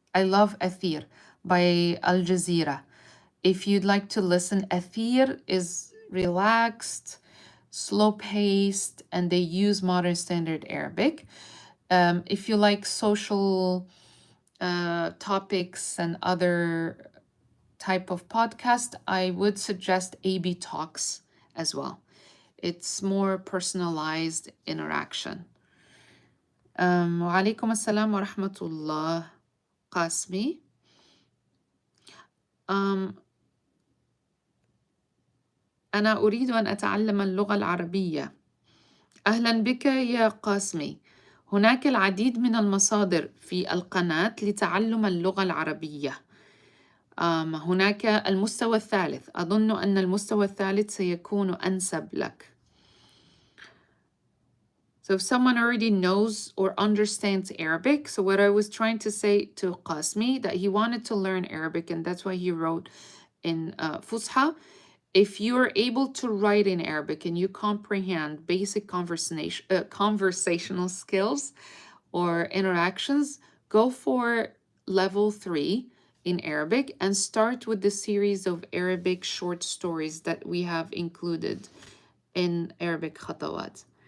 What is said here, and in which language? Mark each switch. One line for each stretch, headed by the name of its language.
English: I love أثير by Al Jazeera. If you'd like to listen, أثير is relaxed, slow-paced, and they use modern standard Arabic. If you like social topics and other type of podcast, I would suggest AB Talks as well. It's more personalized interaction.
Arabic: وعليكم السلام ورحمة الله قاسمي. أنا أريد أن أتعلم اللغة العربية. أهلا بك يا قاسمي. هناك العديد من المصادر في القناة لتعلم اللغة العربية. هناك المستوى الثالث. أظن أن المستوى الثالث سيكون أنسب لك.
English: So if someone already knows or understands Arabic, so what I was trying to say to Qasmi, that he wanted to learn Arabic and that's why he wrote in Fusha. If you are able to write in Arabic and you comprehend basic conversational skills or interactions, go for level 3 in Arabic and start with the series of Arabic short stories that we have included in Arabic Khatawaat.